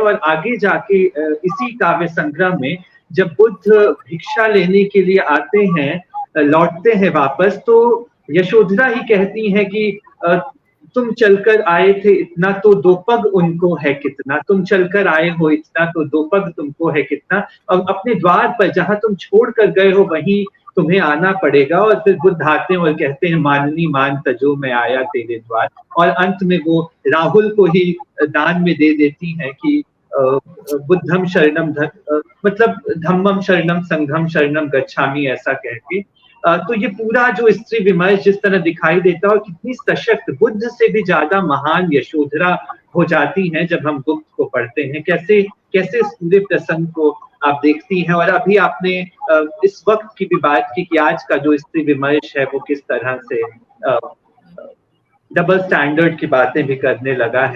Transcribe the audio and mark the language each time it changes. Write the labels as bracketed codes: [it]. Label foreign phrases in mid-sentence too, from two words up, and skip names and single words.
[hi] और आगे जाके इसी काव्य संग्रह में जब बुद्ध भिक्षा लेने के लिए आते हैं, लौटते हैं वापस, तो यशोधरा ही कहती हैं कि तुम चलकर आए थे इतना तो दो पग उनको है कितना, तुम चलकर आए हो इतना तो दो पग तुमको है कितना। और अपने द्वार पर जहां तुम छोड़ कर गए हो वहीं तुम्हें आना पड़ेगा। और फिर बुद्ध आते हैं और कहते हैं माननी मान तजो मैं आया तेरे द्वार, और अंत में वो राहुल को ही दान में दे देती हैं कि [pi] बुद्धम शरणम [hi] मतलब [pi] धम्मम शरणम संघम शरणम गच्छामि, [hi] ऐसा कह के। तो ये पूरा जो स्त्री विमर्श जिस तरह दिखाई देता है, और कितनी सशक्त, बुद्ध से भी ज्यादा महान यशोधरा हो जाती हैं जब हम गुप्त को पढ़ते हैं। कैसे कैसे इस पूरे प्रसंग को आप देखती हैं। और अभी आपने इस वक्त की भी बात की कि आज का जो स्त्री विमर्श है वो किस तरह से [en] double standard [hi] की बातें भी करने लगा है।